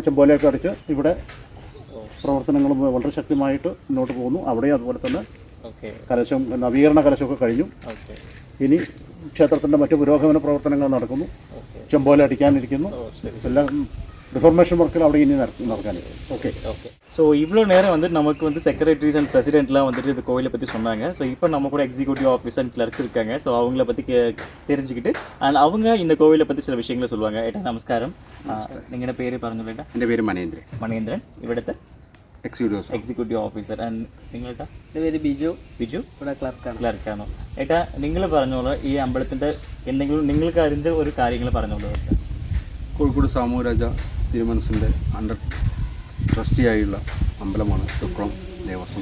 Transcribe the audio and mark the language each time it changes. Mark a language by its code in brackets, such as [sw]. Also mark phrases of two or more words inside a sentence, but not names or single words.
[ml] ചെമ്പോലയൊക്കെ അടിച്ച് ഇവിടെ പ്രവർത്തനങ്ങളും വളരെ ശക്തമായിട്ട് മുന്നോട്ട് പോകുന്നു. അവിടെയും അതുപോലെ തന്നെ കലശം, നവീകരണ കലശമൊക്കെ കഴിഞ്ഞു. ഇനി ക്ഷേത്രത്തിൻ്റെ മറ്റ് പുരോഗമന പ്രവർത്തനങ്ങൾ നടക്കുന്നു. ചെമ്പോല അടിക്കാനിരിക്കുന്നു. എല്ലാം [en] reformation work-ukal [ml] അവിടെ ഇനി നടക്കാനിരിക്കും. [ta] ஓகே. ஸோ இவ்வளோ நேரம் வந்து நமக்கு வந்து [en] secretaries and president-laam [ta] வந்துட்டு இந்த கோயிலை பற்றி சொன்னாங்க. ஸோ இப்போ நம்ம கூட [en] executive officer and clerk [ta] இருக்காங்க. ஸோ அவங்கள பற்றி தெரிஞ்சுக்கிட்டு அண்ட் அவங்க இந்த கோவிலை பற்றி சில விஷயங்களை சொல்லுவாங்க. [ml] ഏട്ടാ നമസ്കാരം. നിങ്ങളുടെ പേര് പറഞ്ഞു ഏട്ടാ? എൻ്റെ പേര് മനേന്ദ്രൻ. മനേന്ദ്രൻ. ഇവിടുത്തെ [en] executive officer. [ml] ആൻഡ് നിങ്ങളുടെ എൻ്റെ പേര് ബിജു. ബിജു ഇവിടെ ക്ലർക്കാണ്. ക്ലർക്കാണോ? ഏട്ടാ നിങ്ങൾ പറഞ്ഞോളൂ, ഈ അമ്പലത്തിൻ്റെ എന്തെങ്കിലും നിങ്ങൾക്ക് അറിഞ്ഞ ഒരു കാര്യങ്ങൾ പറഞ്ഞോളൂ. കോഴിക്കോട് സാമൂരാജ തിരുമനസിൻ്റെ [en] under trustee-aayulla [ml] അമ്പലമാണ് തൃക്കുളം ദേവസ്വം.